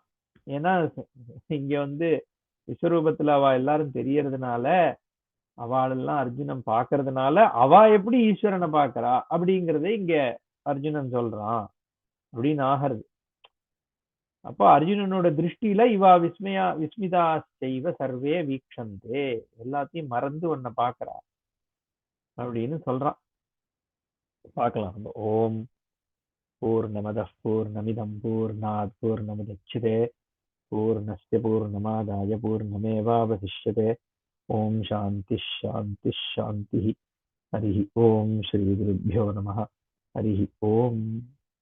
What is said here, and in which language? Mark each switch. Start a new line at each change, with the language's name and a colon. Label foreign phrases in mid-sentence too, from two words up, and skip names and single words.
Tamil: ஏன்னா இங்க விஸ்வரூபத்துல அவ எல்லாரும் தெரியறதுனால, அவளெல்லாம் அர்ஜுனன் பார்க்கறதுனால அவ எப்படி ஈஸ்வரனை பார்க்கறா அப்படிங்கறத இங்க அர்ஜுனன் சொல்றான் அப்படின்னு ஆகிறது. அப்ப அர்ஜுனனோட திருஷ்டியில இவா
Sanskrit: विस्मिता चैव सर्वे वीक्षन्ते,
Tamil: எல்லாத்தையும் மறந்து உன்னை பார்க்கறா அப்படின்னு சொல்றான்.
Sanskrit: பார்க்கலாம். ओम् पूर्णमदः पूर्णमिदं पूर्णात् पूर्णमुदच्यते पूर्णस्य पूर्णमादाय पूर्णमेवावशिष्यते. ओम् शान्ति शान्ति शान्ति. हरि ओम् श्री गुरुभ्यो नमः. हरि ओम्.